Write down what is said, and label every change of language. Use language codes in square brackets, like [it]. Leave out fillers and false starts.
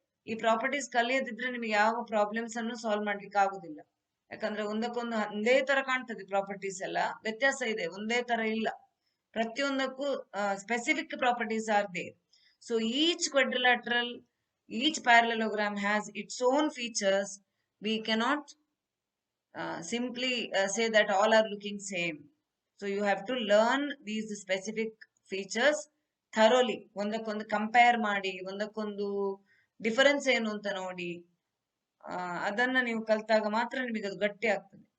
[kn] ಈ ಪ್ರಾಪರ್ಟೀಸ್ ಕಲಿಯದಿದ್ರೆ ನಿಮಗೆ ಯಾವ ಪ್ರಾಬ್ಲಮ್ಸ್ ಅನ್ನು ಸಾಲ್ವ್ ಮಾಡ್ಲಿಕ್ಕೆ ಆಗುದಿಲ್ಲ. ಯಾಕಂದ್ರೆ ಒಂದಕ್ಕೊಂದು ಒಂದೇ ತರ ಕಾಣ್ತದೆ, ಪ್ರಾಪರ್ಟೀಸ್ ಎಲ್ಲ ವ್ಯತ್ಯಾಸ ಇದೆ, ಒಂದೇ ತರ ಇಲ್ಲ. ಪ್ರತಿಯೊಂದಕ್ಕೂ [en] Specific properties are there. So each quadrilateral, each parallelogram has its own features. We cannot simply say that all are looking same. So you have to learn these specific features thoroughly. [kn] ಒಂದಕ್ಕೊಂದು compare ಮಾಡಿ, ಒಂದಕ್ಕೊಂದು difference ಏನು ಅಂತ ನೋಡಿ, ಅದನ್ನ ನೀವು ಕಲ್ತಾಗ ಮಾತ್ರ ನಿಮಗೆ ಅದು ಗಟ್ಟಿ ಆಗ್ತದೆ.